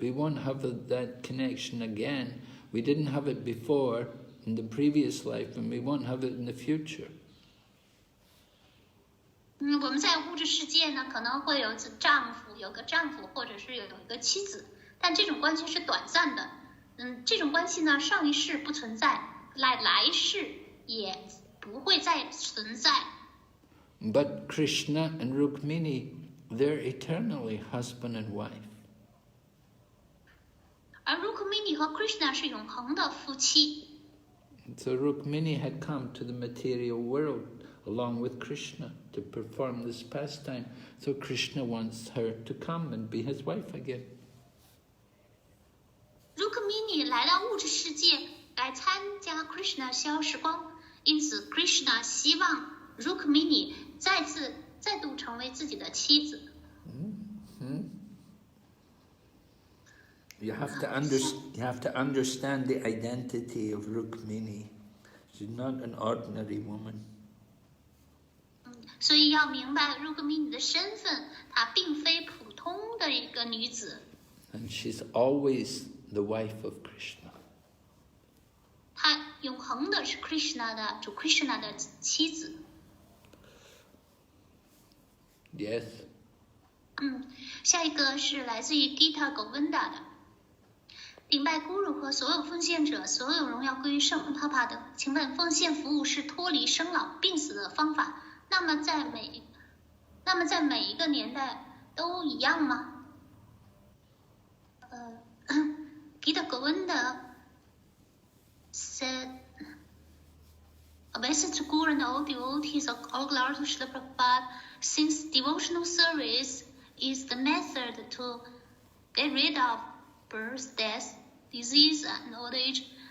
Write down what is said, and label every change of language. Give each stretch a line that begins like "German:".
English: We won't have that connection again. We didn't have it before in the previous life, and we won't have it in the future.
Chinese: 我们在物质世界呢，可能会有个丈夫，或者是有一个妻子，但这种关系是短暂的。这种关系呢，上一世不存在，来世也不会再存在。
English: But Krishna and Rukmini, they're eternally husband and wife.
Chinese: 而 Rukmini 和 Krishna 是永恒的夫妻。
English: So Rukmini had come to the material world along with Krishna to perform this pastime. So Krishna wants her to come and be his wife again.
Chinese: Rukmini 来到物质世界来参加 Krishna 逍遥时光，因此 Krishna 希望 Rukmini 再度成为自己的妻子。
English: You have to understand the identity of Rukmini. She's not an ordinary woman.
Chinese: 所以要明白 Rukmini 的身份，她并非普通的一个女子。
English: And she's always the wife of Krishna.
Chinese: 她永恒的是 主 Krishna 的妻子。
English: Yes.
Chinese: 下一个是来自于 Gita Govinda 的。顶拜 Guru 和所有奉献者，所有荣耀归于圣帕帕的。请问奉献服务是脱离生老病死的方法？那么在每一个年代都一样吗？
English: Gita Govinda said, "Obeisance to Guru and all devotees of all glory to Srila Prabhupada, since devotional service is the method to get rid of birth, death, disease, and old age.